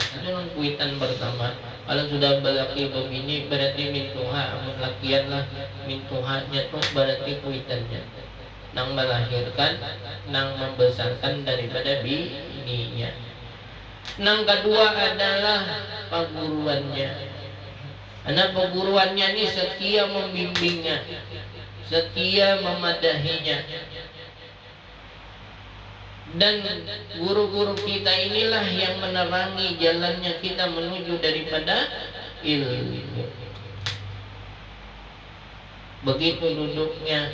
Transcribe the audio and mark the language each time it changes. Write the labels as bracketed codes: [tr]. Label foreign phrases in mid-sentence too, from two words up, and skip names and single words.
[bjn] Itu yang kuitan pertama. Kalau sudah berlaki begini berarti mintuha, amun lakian lah mintuhanya tuh berarti kuitannya. Nang melahirkan, nang membesarkan daripada bininya. Nang kedua adalah perguruannya. Anak perguruannya ini setia membimbingnya, setia memadahinya. [id] Dan guru-guru kita inilah yang menerangi jalannya kita menuju daripada ilmu. Begitu duduknya.